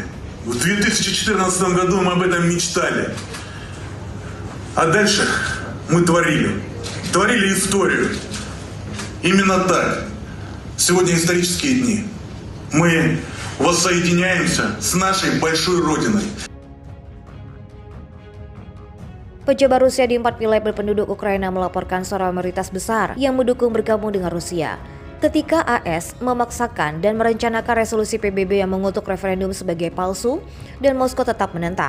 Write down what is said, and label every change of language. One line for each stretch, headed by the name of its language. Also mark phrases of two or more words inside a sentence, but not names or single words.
Russian: В 2014 году мы об этом мечтали. А дальше мы творили историю. Именно так. Сегодня исторические дни. Мы воссоединяемся с нашей большой родиной.
Indonesian: Pejabat Rusia di 4 wilayah berpenduduk Ukraina melaporkan suara mayoritas besar yang mendukung bergabung dengan Rusia. Ketika AS memaksakan dan merencanakan resolusi PBB yang mengutuk referendum sebagai palsu dan Moskow tetap menentang.